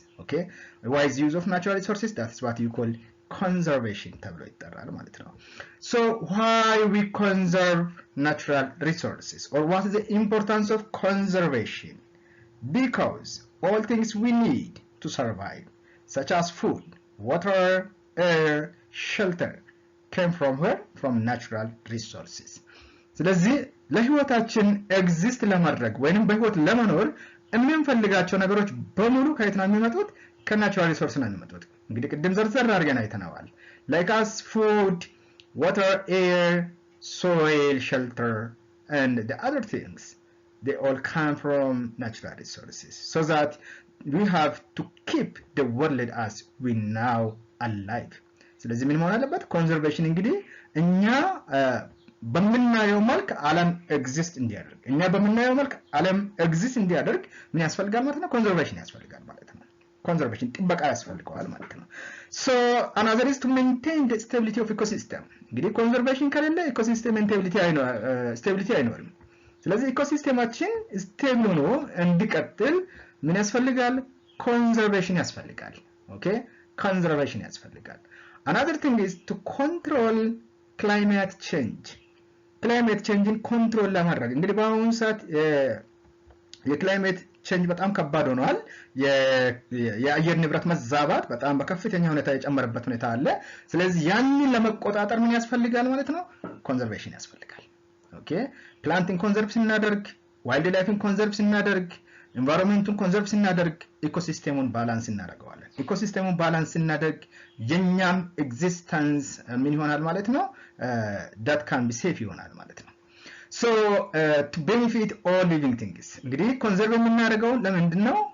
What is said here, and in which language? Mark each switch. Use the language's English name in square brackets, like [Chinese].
[English] Okay, a wise use of natural resources, that's what you call conservation [Amharic] ተብሎ ይጠራል ማለት ነው። [English] So why we conserve natural resources, or what is the importance of conservation? Because all things we need to survive, such as food, water, air, shelter, came from where? From natural resources. [Amharic] ስለዚህ ለህይወታችን ኤግዚስት ለማድረግ ወይንም በህይወት ለመኖር የምንፈልጋቸው ነገሮች በሙሉ ከየት ነው የሚመጡት? ከናቹራል ሪሶርስ ነው የሚመጡት። እንግዲህ ቅድም ዘርዘር አድርገን አይተናል። [English] Like as food, water, air, soil, shelter, and the other things, they all come from natural resources, so that we have to keep the world as we now alive. [Amharic] ስለዚህ ምን መሆን አለበት? ኮንዘርቬሽን እንግዲህ እኛ በምናየው መልክ ዓለም ኤግዚስት እንዲያደርግ እኛ በምናየው መልክ ዓለም ኤግዚስት እንዲያደርግ ምን ያስፈልጋል ማለት ነው? ኮንዘርቬሽን ያስፈልጋል ማለት ነው። ኮንዘርቬሽን ጥበቃ ያስፈልገዋል ማለት ነው። [English] So another is to maintain the stability of ecosystem. [Amharic] እንግዲህ ኮንዘርቬሽን ከሌለ ኢኮሲስተም ስቴቢሊቲ አይኖርም። ስለዚህ ኢኮሲስተማችን ስቴብል ሆኖ እንዲቀጥል ምን ያስፈልጋል? ኮንዘርቬሽን ያስፈልጋል። ኦኬ፣ ኮንዘርቬሽን ያስፈልጋል። [English] Another thing is to control climate change. [Amharic] Climate change control ለማድረግ እንግዲህ በአሁኑ ሰዓት የክላይሜት ቼንጅ በጣም ከባድ ሆኗል። የአየር ንብረት መዛባት በጣም በከፍተኛ ሁኔታ የጨመረበት ሁኔታ አለ። ስለዚህ ያንን ለመቆጣጠር ምን ያስፈልጋል ማለት ነው? ኮንዘርቬሽን ያስፈልጋል። ኦኬ፣ ፕላንቲንግ ኮንዘርቭ ስናደርግ፣ ዋይልድ ላይፍን ኮንዘርቭ ስናደርግ፣ ኢንቫይሮንመንቱን ኮንዘርቭ ስናደርግ ኢኮሲስተሙን ባላንስ እናደርገዋለን። ኢኮሲስተሙን ባላንስ ስናደርግ የኛም ኤግዚስተንስ ምን ይሆናል ማለት ነው? [English] that can be safe [Amharic] ይሆናል ማለት ነው። [English] So to benefit all living things, [Amharic] እንግዲህ ኮንዘርቭ የምናደርገው ለምንድን ነው?